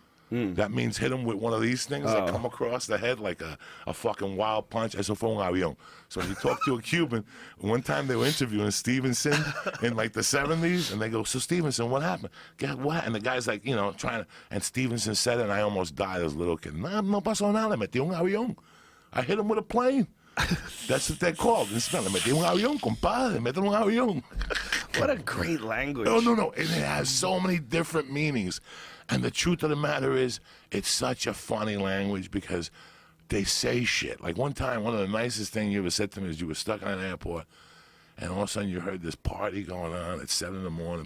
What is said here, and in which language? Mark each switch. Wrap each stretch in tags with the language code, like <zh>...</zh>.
<en>That means hit him with one of these things that come across the head like a fucking wild punch.</en> <es>Eso fue un avión.</es> <en>So he talked to a Cuban. One time they were interviewing Stevenson in like the 70s, and they go, so Stevenson, what happened? What? And the guy's like, you know, trying to, and Stevenson said it, and I almost died as a little kid.</en> <es>No pasó nada, metí un avión.</es> <en>I hit him with a plane. That's what they're called in Spanish.</en> <es>Metí un avión, compadre, metí un avión.</es> <en>What a great language. No. And it has so many different meanings. And the truth of the matter is, it's such a funny language because they say shit. Like one time, one of the nicest things you ever said to me is you were stuck in an airport, and all of a sudden you heard this party going on at 7 in the morning.</en>